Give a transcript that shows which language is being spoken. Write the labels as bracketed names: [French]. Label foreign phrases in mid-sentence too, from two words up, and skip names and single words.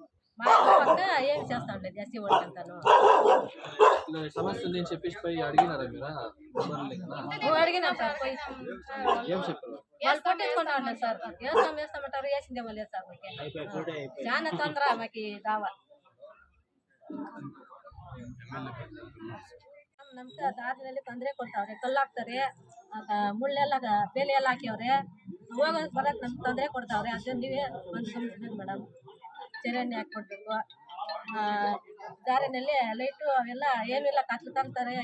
[Telugu] మా పక్క ఏమి చేస్తా ఉండలేదు. ఎస్సీ వాళ్ళకి అంతాను సమస్య ఉంది అని చెప్పేసి పోయి అడిగినారా మీరు? అడిగినాం సార్, పోయి ఏం చెప్పారు? వాళ్ళు పట్టించుకుంటా ఉండలేదు సార్. వేస్తామంటారు, వేసిందేమో లేదు సార్. మాకు చాలా తొందర మాకు దావా. [Kannada] ನಮ್ಗೆ ದಾರಿನಲ್ಲಿ ತೊಂದರೆ ಕೊಡ್ತಾವ್ರೆ, ಕಲ್ಲು ಹಾಕ್ತಾರೆ, ಮುಳ್ಳೆಲ್ಲ ಬೇಲಿ ಎಲ್ಲ ಹಾಕ್ಯವ್ರೆ, ಹೋಗೋದು ಬರೋದು ನಮ್ಗೆ ತೊಂದರೆ ಕೊಡ್ತಾವ್ರೆ. ಅದನ್ನ ನೀವೇ ಒಂದು ಗಮನಿಸ್ಬೇಕು ಮೇಡಮ್. ಚರಂಡಿ ಹಾಕ್ಕೊಡ್ಬೇಕು. ದಾರಿನಲ್ಲಿ ಲೈಟು ಅವೆಲ್ಲ ಏನಿಲ್ಲ ಕತ್ಲು ತಂತಾರೆ.